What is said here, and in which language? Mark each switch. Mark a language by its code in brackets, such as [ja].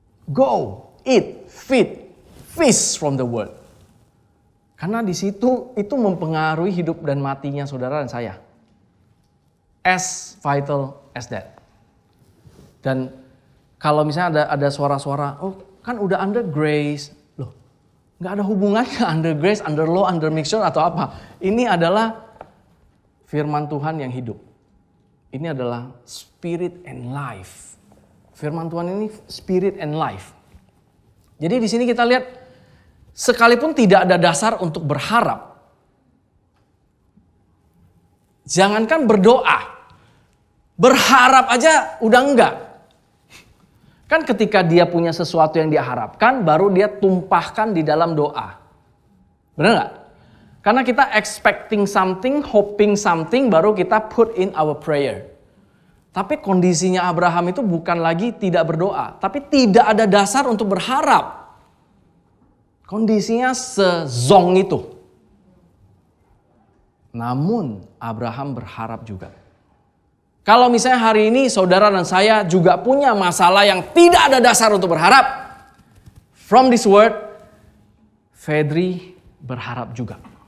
[en] Go, eat, feast from the word. [id] Karena di situ itu mempengaruhi hidup dan matinya saudara dan saya. [en] As vital as that. [id] Dan kalau misalnya ada suara-suara, kan udah under grace. Loh, gak ada hubungannya under grace, under law, under mixture atau apa. Ini adalah firman Tuhan yang hidup. Ini adalah [en] spirit and life. [id] Firman Tuhan ini [en] spirit and life. [id] Jadi di sini kita lihat, sekalipun tidak ada dasar untuk berharap, jangankan berdoa, berharap aja udah enggak. Kan ketika dia punya sesuatu yang dia harapkan, baru dia tumpahkan di dalam doa. Benar nggak? Karena kita [en] expecting something, hoping something, [id] baru kita [en] put in our prayer. [id] Tapi kondisinya Abraham itu bukan lagi tidak berdoa, tapi tidak ada dasar untuk berharap. Kondisinya sezong itu. Namun Abraham berharap juga. Kalau misalnya hari ini saudara dan saya juga punya masalah yang tidak ada dasar untuk berharap, [en] from this word, [id] Fedri berharap juga.